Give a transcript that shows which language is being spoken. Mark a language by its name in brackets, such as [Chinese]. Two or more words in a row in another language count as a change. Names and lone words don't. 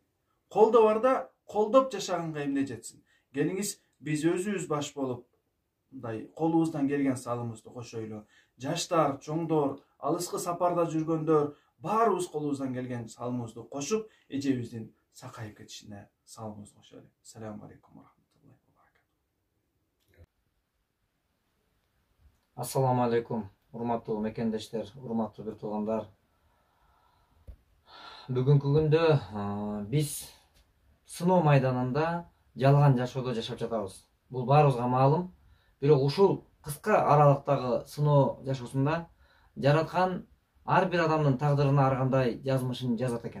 [Kyrgyz] Колдо барда колдоп жашаганга эмне жетсин. Келиңиз биз өзүбүз баш болуп, мындай колубуздан келген салымыбызды кошойлу. Жаштар, чоңдор, алыскы сапарда жүргөндөр, баарыбыз колубуздан келген салымыбызды кошуп эжебиздин сакайып кетишине салымыбызды кошолу. [Arabic] السلام عليكم ورحمة الله وبركاته. السلام عليكم, [Kyrgyz] урматтуу мекендештер, урматтуу бир туугандар. Бүгүнкү күндө биз сыноо майданында жалган жашоодо жашап жатабыз. Бул баарыбызга маалым. Бирок ушул кыска аралыктагы сыноо жашоосунда жараткан ар бир адамдын тагдырына ар кандай жазмышын жазат экен.